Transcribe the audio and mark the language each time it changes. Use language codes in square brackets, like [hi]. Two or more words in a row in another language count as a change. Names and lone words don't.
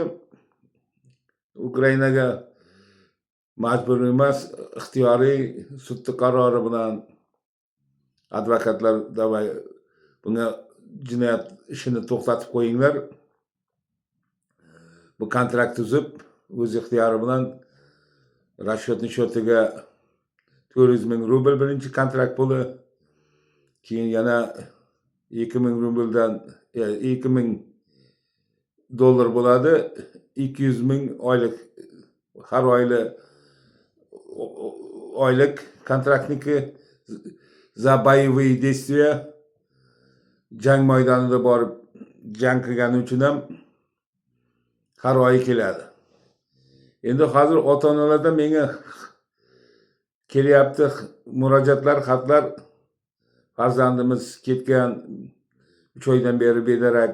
[uz] Ukrainaga majbur emas, ixtiyoriy sudning qarori bilan advokatlar davay bunga jinoyat ishini to'xtatib qo'yinglar. Bu kontrakt tuzib, o'z ixtiyori bilan [ru] расчетный счетiga [uz] 400 ming rubl birinchi kontrakt puli, keyin yana 2000 rubldan 2000 dollar bo'ladi, 200 ming oylik, har oylik kontraktniki [ru] за боевые действия, [uz] jang maydonida borib jang qilgani uchun ham har oy keladi. Endi hozir ota-onalardan menga kelyapti murojaatlar, xatlar. Farzandimiz ketgan 3 oydan beri bedarak.